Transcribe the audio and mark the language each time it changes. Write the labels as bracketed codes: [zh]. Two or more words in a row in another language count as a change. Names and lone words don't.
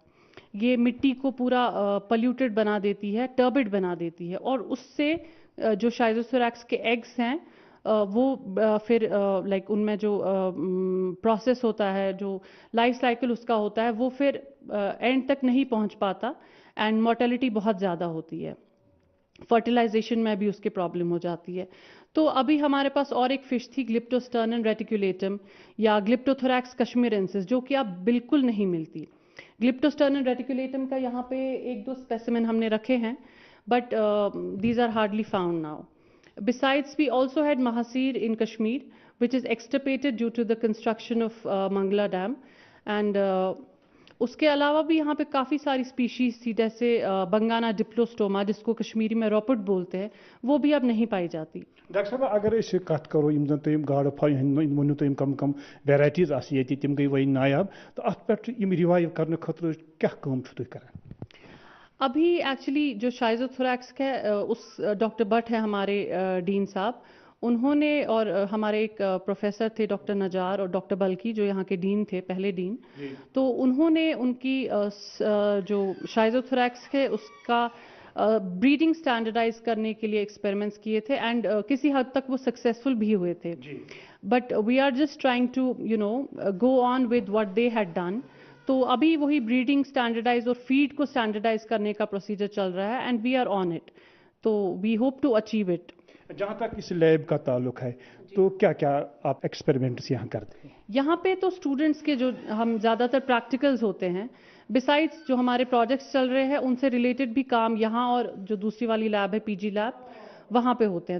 [hi] ये मिट्टी को पूरा पल्यूटेड बना देती है, टर्बिड बना देती है, और उससे जो शाइजोथोरैक्स के एग्स हैं वो फिर लाइक उनमें जो प्रोसेस होता है, जो [en] life cycle [hi] उसका होता है, वो फिर एंड तक नहीं पहुंच पाता, [en] and mortality [hi] बहुत ज़्यादा होती है. फर्टिलाइजेशन में भी उसकी प्रॉब्लम हो जाती है. तो अभी हमारे पास और एक फिश थी, ग्लिप्टोस्टर्नन रेटिकुलेटम या ग्लिप्टोथोरैक्स कश्मीरेंसिस, जो कि अब बिल्कुल नहीं मिलती. ग्लिप्टोस्टर्नन रेटिकुलेटम का यहाँ पे 1-2 स्पेसिमेन हमने रखे हैं, [en] but these are hardly found now. Besides, we also had Mahasir in Kashmir, which is extirpated due to the construction of Mangla Dam, and [hi] उसके अलावा भी यहाँ पे काफ़ी सारी स्पीशीज़ थी, जैसे बंगाना डिप्लोस्टोमा, जिसको कश्मीरी में रोपट बोलते हैं, वो भी अब नहीं पाई जाती. [ks] डॉक्टर साहब, अगर अस कत करो यम जन तुम गाड़ वो तुम कम कम वेराइटीज ये तम गई वही नायाब, तो अत पे यम रिवाइव करने खतर क्या काम तुम करान? [hi] अभी एक्चुअली जो शाइजोथोरैक्स का उस डॉक्टर भट्ट है हमारे डीन साहब, उन्होंने, और हमारे एक प्रोफेसर थे डॉक्टर नजार और डॉक्टर बल्की, जो यहाँ के डीन थे, पहले डीन, तो उन्होंने उनकी जो शाइजोथोरैक्स है उसका [en] breeding standardise [hi] करने के लिए एक्सपेरिमेंट्स किए थे, एंड किसी हद तक वो सक्सेसफुल भी हुए थे. [en] but we are just trying to go on with what they had done. [hi] तो अभी वही [en] breeding standardise [hi] और फीड को स्टैंडर्डाइज करने का प्रोसीजर चल रहा है, [en] and we are on it. तो we hope to achieve it. [hi] जहाँ तक इस लैब का ताल्लुक है, तो क्या क्या आप एक्सपेरिमेंट्स यहाँ करते हैं? यहाँ पे तो स्टूडेंट्स के जो हम ज़्यादातर प्रैक्टिकल्स होते हैं, बिसाइड्स जो हमारे प्रोजेक्ट्स चल रहे हैं उनसे रिलेटेड भी काम यहाँ और जो दूसरी वाली लैब है [en] PG lab, [hi] वहाँ पे होते हैं.